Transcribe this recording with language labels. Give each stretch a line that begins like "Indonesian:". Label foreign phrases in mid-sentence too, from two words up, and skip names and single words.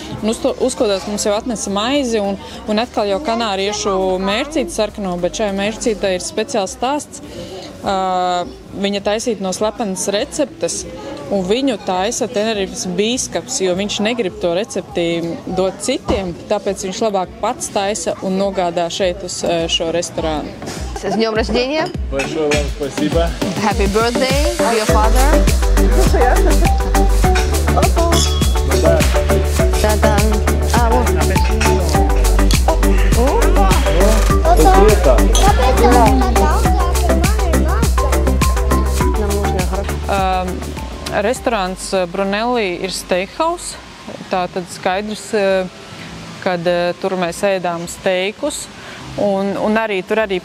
Latvian: Uzkodās mums jau atnesa maizi, un atkal jau kanāriešu mērcīti sarkano, bet šajā mērcītē ir speciāls stāsts. Viņa taisīta no slepenas receptes, un viņu taisa Tenerifes bīskaps, jo viņš negrib to recepti dot citiem, tāpēc viņš labāk pats taisa un nogādā šeit uz šo restorānu.
Russian: С днем рождения! Большое вам спасибо!
English: Happy birthday to your father! Та-дам!
Latvian: Restorāns Brunelli ir steakhouse, tātad skaidrs, kad tur mēs ēdām steikus, un arī tur arī